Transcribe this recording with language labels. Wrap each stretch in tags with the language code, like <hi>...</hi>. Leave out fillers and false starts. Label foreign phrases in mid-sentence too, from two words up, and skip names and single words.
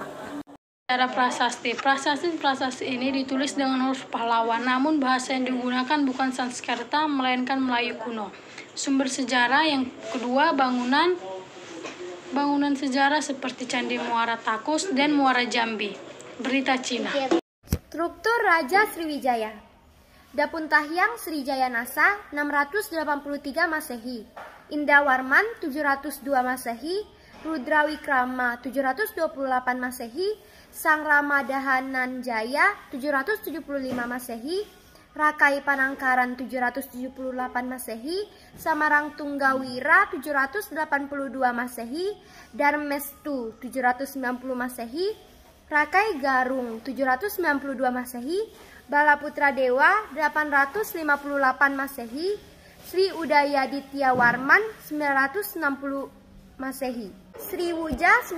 <id>Secara prasasti ini ditulis dengan huruf pahlawan, namun bahasa yang digunakan bukan Sanskerta melainkan Melayu kuno. Sumber sejarah yang kedua, bangunan sejarah seperti Candi Muara Takus dan Muara Jambi. Berita Cina. Struktur Raja Sriwijaya. Dapuntahyang Srijaya Nasa 683 Masehi, Indawarman 702 Masehi, Rudrawikrama 728 Masehi, Sang Ramadahanan Jaya 775 Masehi, Rakai Panangkaran 778 Masehi, Samarang Tunggawira 782 Masehi, Darmestu 790 Masehi, Rakai Garung 792 Masehi, Balaputra Dewa 858 Masehi, Sri Udayaditya Warman 960 Masehi, Sri Wuja</id>